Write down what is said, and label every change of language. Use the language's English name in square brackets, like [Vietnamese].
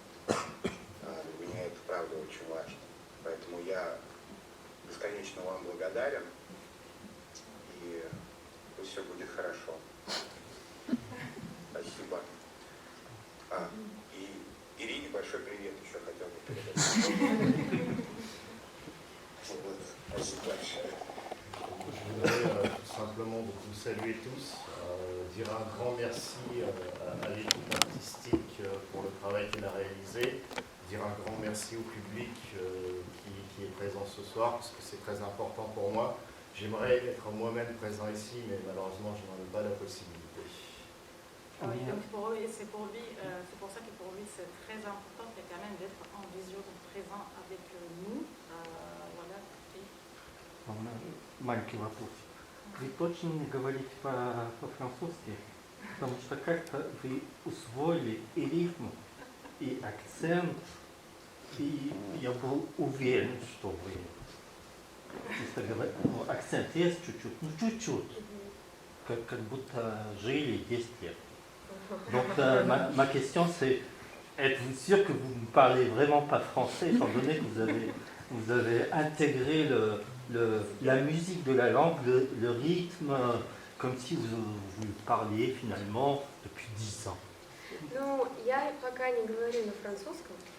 [Russian] Для меня это правда очень важно. Поэтому я бесконечно вам благодарен, и пусть все будет хорошо. Спасибо. И Ирине большой привет еще хотел бы передать. Вот. Спасибо большое. [French] Je voudrais tout simplement vous saluer tous, dire un grand merci à l'équipe artistique pour le travail qu'elle a réalisé, dire un grand merci au public qui est présent ce soir, parce que c'est très important pour moi. J'aimerais être moi-même présent ici, mais malheureusement, je n'en ai pas la possibilité. Oui, donc c'est pour ça que pour lui c'est très important quand même d'être en visio, donc présent avec nous. Voilà. [Russian] У меня маленький вопрос. Вы точно не говорите по-французски? Потому что как-то вы усвоили и рифм, и акцент, и я был уверен, что вы, если говорить, акцент есть чуть-чуть, ну чуть-чуть, как будто жили 10 лет. [French] Donc ma question c'est, êtes-vous sûr que vous ne parlez vraiment pas français, étant donné que vous avez intégré la musique de la langue, le rythme, comme si vous parliez finalement depuis 10 ans? [Russian] Ну, я пока не говорю на французском.